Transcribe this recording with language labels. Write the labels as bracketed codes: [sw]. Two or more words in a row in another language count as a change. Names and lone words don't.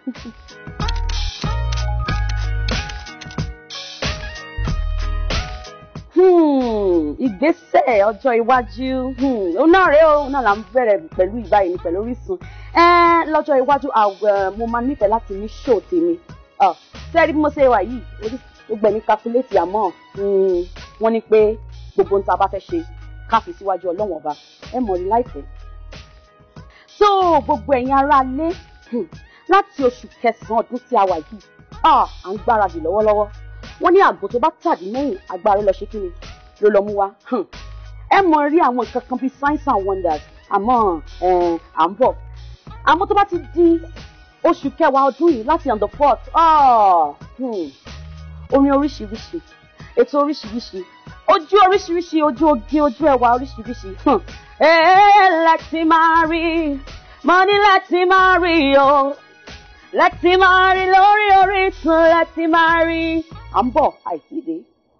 [yo] Ìgbésẹ̀ ọjọ́ iwájú náà rèé o náà là ń bẹ̀rẹ̀ pẹ̀lú ìbáyìí pẹ̀lú Orísun lọ́jọ́ iwájú mo máa nífẹ̀ẹ́ láti ní show tèmi sẹ́ẹ̀rí bí mo ṣe wà yìí gbogbo ẹ̀mí calculate àmọ́ wọ́n ní pé gbogbo ohun tá a bá fẹ́ ṣe ká fi síwájú Ọlọ́run ọba ẹ mọ̀ ní láìpẹ́. So gbogbo ẹ̀yin aráalé láti oṣù kẹsàn-án ọdún tí a wà yìí à ń gbáradì lọ́wọ́lọ́wọ́ wọ́n ní àgbò tó bá tàdí mẹ́yìn agbára lọ ṣe kí ni ló lọ mú wa. Ẹ mọ̀ rí àwọn nǹkan kan bíi [en] signs and wonders [yo] àmọ́ à ń bọ̀. Àmọ́ tó bá ti di oṣù kẹwàá ọdún yìí láti [en] on the 4th, [yo] orin oríṣiríṣi, ètò oríṣiríṣi, ojú oríṣiríṣi, ojú oge, ojú ẹwà oríṣiríṣi. [en] Let's marry, money let's marry, oh. Let's marry lórí Orisun, let's marry. [yo] À ń bọ̀ àìsídìí.